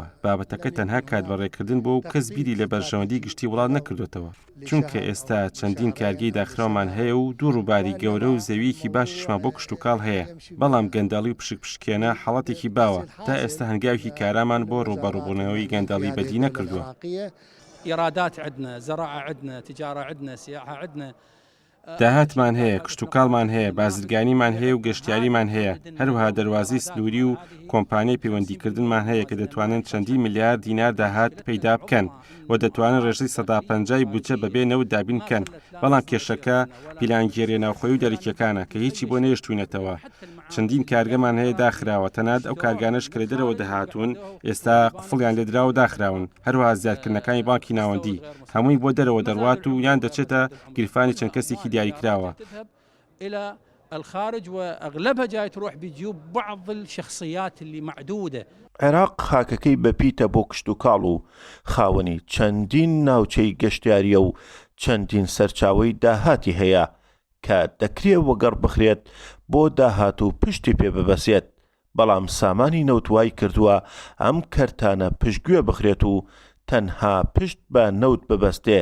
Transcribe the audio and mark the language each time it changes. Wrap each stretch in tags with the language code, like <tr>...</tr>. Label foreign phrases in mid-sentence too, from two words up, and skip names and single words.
<ckb>بابەتەکە تەنها کاتبەڕێکردن بۆ و کەس بیری لە بەرژەوەندی گشتی وڵات نەکردوێتەوە، چونکە ئێستا چەندین کارگەی داخراومان هەیە و دوو ڕووباری گەورە و زەویەکی باشیشمان بۆ کشتتوکاڵ هەیە، بەڵام گەندەڵی و پشکێنە حەڵەتێکی باوە. تا ئێستا هەنگاوی کارامان بۆ ڕووبەڕووبوونەوەی گەندەڵی بەدی نەکردووە.</ckb> <ar>إيرادات عندنا، زراعة عندنا، تجارة عندنا، سياحة عندنا.</ar> <ckb>داهاتمان هەیە، کشتتوکاڵمان هەیە، بازرگانیمان هەیە و گەشتیاریمان هەیە، هەروەها دەواازەی سنووری و کۆمپانیای پەیوەندیکردنمان هەیە کە دەتوانن چەندی میلیارد دینار داهات پەیدا بکەن و دەتوانن ڕێژەی 150 بودجە بەبێ نەوت دابین بکەن. بەڵام کێشەکە پیلانگیری ناوخۆی و دەریکەکانە کە هیچی بۆ نەیشتوونەتەوە. چەندین کارگەمان هەیە داخراوە، تەنات ئەو کارگانەش کە لە دەرەوە دەهاتوون ئێستا قفڵیان لێدراوە داخراون. هەروەها زیادکردنەکانی بانکی ناوەندی هەمووی بۆ دەرەوە دەڕوات و یان دەچێتە گیرفانی چەند کەسێکی دیاریکراوە.</ckb> <ar>إلى الخارج وأغلبها جاي تروح بجيوب بعض الشخصيات اللي معدودة.</ar> <ckb>عێراق خاکەکەی بەپیتە بۆ کشتتوکاڵ و خاوەنی چەندین ناوچەی گەشتیاریە و چەندین سەرچاوەی داهاتی هەیە کە دەکرێت وەگەڕ بخرێت بۆ داهات و پشتی پێ ببەسێت. بەڵام سامانی نەوتوای کردووە ئەم کەرتانە پشتگوێ بخرێت و تەنها پشت بە نەوت ببەستێ.</ckb>